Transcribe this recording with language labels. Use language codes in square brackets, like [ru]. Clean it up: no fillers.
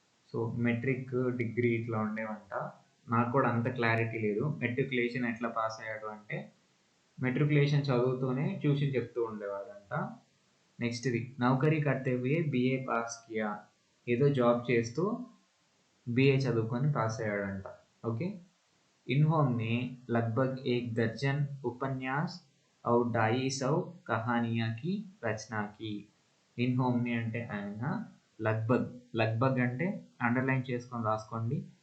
[te] So metric degree ఇట్లా ఉండేవంట. నాకు కూడా అంత క్లారిటీ లేదు. మెట్రికులేషన్ ఎట్లా పాస్ అయ్యాడు అంటే మెట్రికులేషన్ చదువుతూనే ట్యూషన్ చెప్తూ ఉండేవాడంట. నెక్స్ట్ది [hi] నౌకరీ కర్తే హుయే బిఏ పాస్ కియా. [te] ఏదో జాబ్ చేస్తూ బిఏ చదువుకొని పాస్ అయ్యాడంట. ఓకే. [hi] इन्होंने लगभग 1 दर्जन उपन्यास और 250 कहानियां की रचना की. [te] इन्होंने అంటే ఆయన, లగ్భగ్ అంటే అండర్లైన్ చేసుకొని రాసుకోండి.